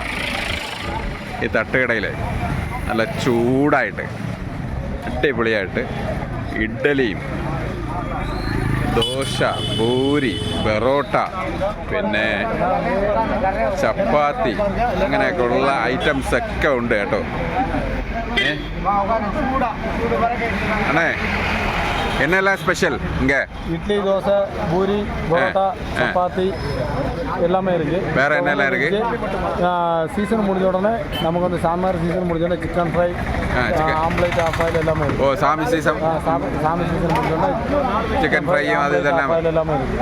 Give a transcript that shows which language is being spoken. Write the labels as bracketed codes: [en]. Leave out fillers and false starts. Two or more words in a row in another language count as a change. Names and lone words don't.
[ml] ഈ തട്ടുകടയിൽ നല്ല ചൂടായിട്ട് അടിപൊളിയായിട്ട് ഇഡ്ഡലിയും ദോശ, പൂരി, പെറോട്ട, പിന്നെ ചപ്പാത്തി, അങ്ങനെയൊക്കെ ഉള്ള ഐറ്റംസൊക്കെ ഉണ്ട് കേട്ടോ. അണ്ണേ, [ta] என்னெல்லாம் ஸ்பெஷல் இங்கே? இட்லி, தோசை, பூரி, பரோட்டா, சப்பாத்தி எல்லாமே இருக்குது. வேறு என்னெல்லாம் இருக்குது? சீசன் முடிஞ்ச உடனே நமக்கு வந்து சாம்பார் சீசன் முடிஞ்ச உடனே [en] chicken fry, [ta] ஆம்லேட், [en] half boil [ta] எல்லாமே இருக்குது. ஓ, சாமி சீசன் முடிஞ்ச உடனே [en] chicken fry [ta] அது இதெல்லாம் எல்லாமே இருக்குது.